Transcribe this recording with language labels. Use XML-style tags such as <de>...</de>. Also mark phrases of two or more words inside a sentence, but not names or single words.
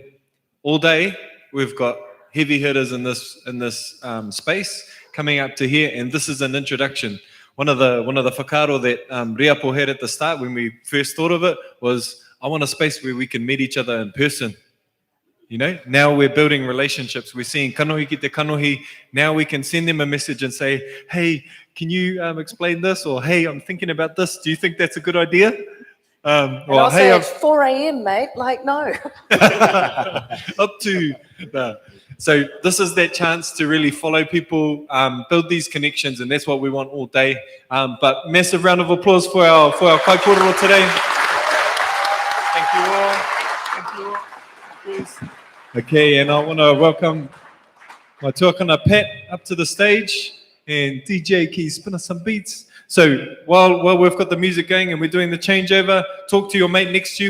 <en>All day, we've got heavy hitters in this space coming up to here, and this is an introduction. One of the whakaaro that Riapo had at the start when we first thought of it was, I want a space where we can meet each other in person. Now we're building relationships. We're seeing</en> <mi>kanohi ki te kanohi.</mi> <en>Now we can send them a message and say, hey, can you explain this? Or hey, I'm thinking about this. Do you think that's a good idea? I'll say it's 4 a.m, mate. Like, no. Up to So this is that chance to really follow people, build these connections, and that's what we want all day. But massive round of applause for our</en> <mi>kai kōrero</mi> <en>today. Thank you all. Thank you all. Okay, and I want to welcome my tuakana Pat up to the stage, and DJ Key spin us some beats. So while we've got the music going and we're doing the changeover, talk to your mate next to you.</en>